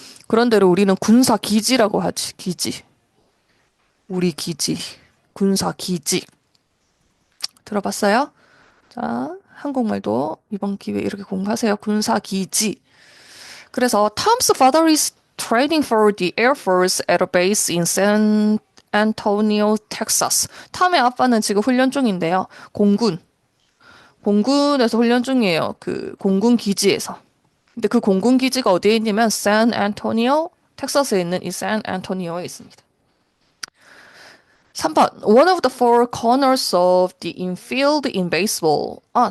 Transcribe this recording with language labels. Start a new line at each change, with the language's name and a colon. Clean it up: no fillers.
Korean: 그런대로 우리는 군사 기지라고 하지. 기지. 우리 기지. 군사 기지. 들어봤어요? 자, 한국말도 이번 기회에 이렇게 공부하세요. 군사 기지. 그래서
English: Tom's father is training for the Air Force at a base in San Antonio, Texas.
Korean: 탐의 아빠는 지금 훈련 중인데요. 공군에서 훈련 중이에요. 그 공군 기지에서. 근데 그 공군 기지가 어디에 있냐면 샌 앤토니오, 텍사스에 있는 이 샌 앤토니오에 있습니다. 3번.
English: One of the four corners of the infield in baseball.